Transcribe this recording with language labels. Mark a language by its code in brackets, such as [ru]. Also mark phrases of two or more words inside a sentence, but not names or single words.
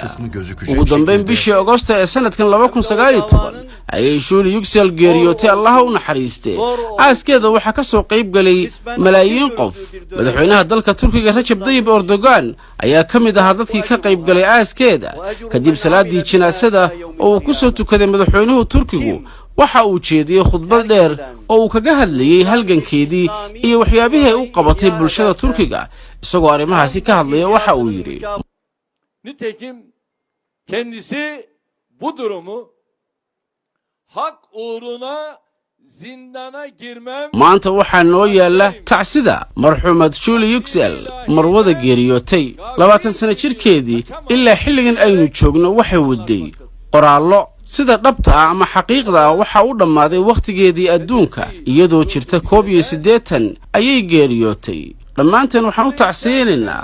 [so] ugu dambeyn bishii Agoosto ee sanadkan 2019 ayay Shuli Yüksel geeriyootay Allah u naxariistay aaskeeda waxa ka soo qayb galay malaayiin qof madaxweynaha dalka Turkiga Recep Tayyip Erdogan ayaa kamid ahaa dadkii ka qayb galay aaskeeda kadib salaadii jinaasada oo uu ku soo tukaday madaxweynuhu Turkigu waxa uu jeediyay khudbad dheer oo uu kaga hadlayay halgankeedii iyo waxyaabihii u qabatay bulshada Turkiga isagoo arrimahaasi ka hadlaya waxa uu yiri [tr] nitekim kendisi bu durumu hak uğruna zindana girmem [so] maanta waxaa noo yaala tacsida marxuumad Shuli Yüksel marwada geeriyootay 20 sano jirkeedii ilaa xilligan aynu joogno waxay waday qoraallo sida dhabta ah ama xaqiiqda ah waxa uu dhamaaday waqtigeedii adduunka iyadoo jirta 81 ayay geeriyootay dhammaanteen waxaan u tacsiyeynaynaa